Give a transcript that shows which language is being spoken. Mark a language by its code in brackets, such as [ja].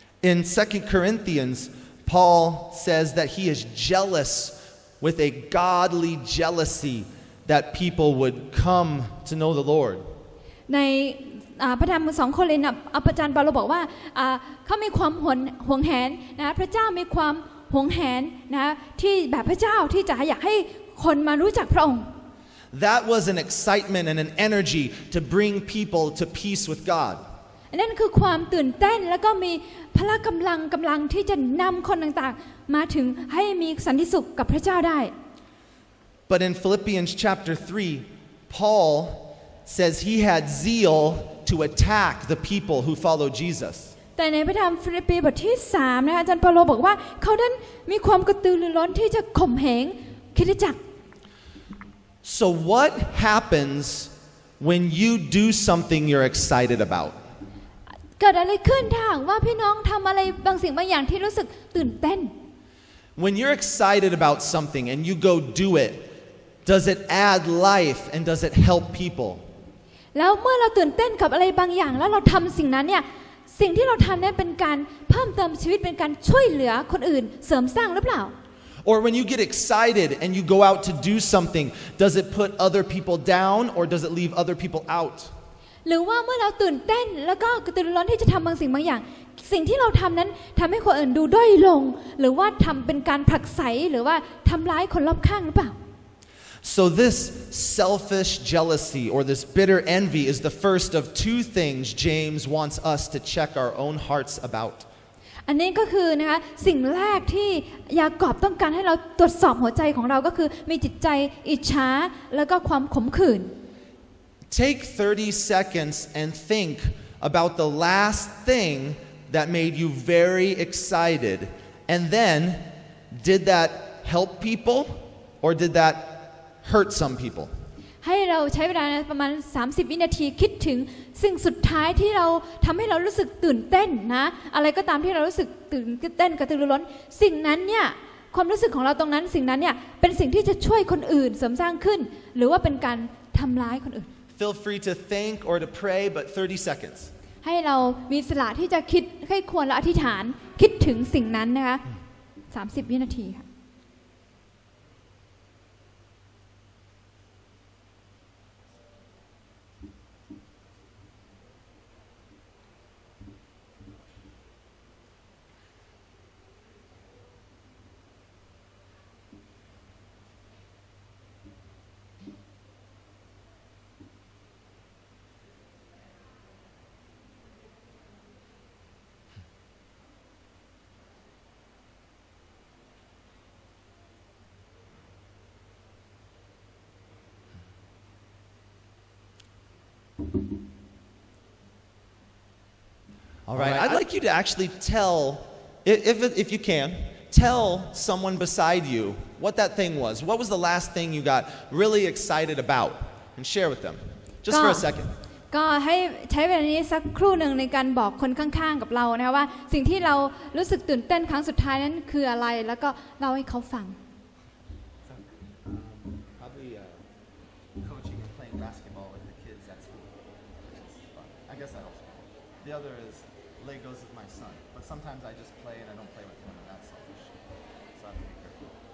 [en] In 2 Corinthians, Paul says that he is jealous with a godly jealousy that people would come to know the Lord. [th] ในพระธรรม2 โครินธ์อาจารย์เปาโลบอกว่าเขามีความหวงแหนนะพระเจ้ามีความหวงแหนนะที่แบบพระเจ้าที่จะอยากให้คนมารู้จักพระองค์ [en] That was an excitement and an energy to bring people to peace with God. [th] นั่นคือความตื่นเต้นแล้วก็มีพละกำลังที่จะนำคนต่างๆมาถึงให้มีสันติสุขกับพระเจ้าได้ [en] But in Philippians chapter 3, Paul says he had zeal to attack the people who follow Jesus. [th] แต่ในพระธรรมฟิลิปปีบทที่3นะคะอาจารย์เปาโลบอกว่าเขานั้นมีความกระตือรือร้นที่จะข่มเหงคริสตจักร [en] So what happens when you do something you're excited about? [th] เกิดอะไรขึ้นถ้าหากว่าพี่น้องทำอะไรบางสิ่งบางอย่างที่รู้สึกตื่นเต้น [en] When you're excited about something and you go do it, does it add life and does it help people? [th] แล้วเมื่อเราตื่นเต้นกับอะไรบางอย่างแล้วเราทำสิ่งนั้นเนี่ยสิ่งที่เราทำเนี่ยเป็นการเพิ่มเติมชีวิตเป็นการช่วยเหลือคนอื่นเสริมสร้างหรือเปล่า [en] Or when you get excited and you go out to do something, does it put other people down or does it leave other people out? [th] หรือว่าเมื่อเราตื่นเต้นแล้วก็กระตือรือร้นที่จะทำบางสิ่งบางอย่างสิ่งที่เราทำนั้นทำให้คนอื่นดูด้อยลงหรือว่าทำเป็นการผลักไสหรือว่าทำร้ายคนรอบข้างหรือเปล่า [en] So this selfish jealousy or this bitter envy is the first of two things James wants us to check our own hearts about. [th] อันนี้ก็คือนะคะสิ่งแรกที่ยากอบต้องการให้เราตรวจสอบหัวใจของเราก็คือมีจิตใจอิจฉาแล้วก็ความขมขื่น [en] Take 30 seconds and think about the last thing that made you very excited. And then, did that help people or did that hurt some people? [th] ให้เราใช้เวลาประมาณ30 วินาทีคิดถึงสิ่งสุดท้ายที่เราทำให้เรารู้สึกตื่นเต้นนะอะไรก็ตามที่เรารู้สึกตื่นเต้นกระตือรือร้นสิ่งนั้นเนี่ยความรู้สึกของเราตรงนั้นสิ่งนั้นเนี่ยเป็นสิ่งที่จะช่วยคนอื่นเสริมสร้างขึ้นหรือว่าเป็นการทำร้ายคนอื่น [en] Feel free to think or to pray, but 30 seconds. [th] ให้เรามีอิสระที่จะคิดให้ควรและอธิษฐานคิดถึงสิ่งนั้นนะคะ30 วินาทีค่ะ [en] All right, I'd like you to actually tell, if you can, tell someone beside you what that thing was. What was the last thing you got really excited about? And share with them, just for a second. [th] ก็ให้ใช้เวลานี้สักครู่หนึ่งในการบอกคนข้างๆกับเรานะคะว่าสิ่งที่เรารู้สึกตื่นเต้นครั้งสุดท้ายนั้นคืออะไรแล้วก็เล่าให้เขาฟัง [en] Probably coaching and playing basketball with the kids at school. I guess that also. The other is Legos with my son. But sometimes I just play and I don't play with him, and that's selfish. So I have to be careful.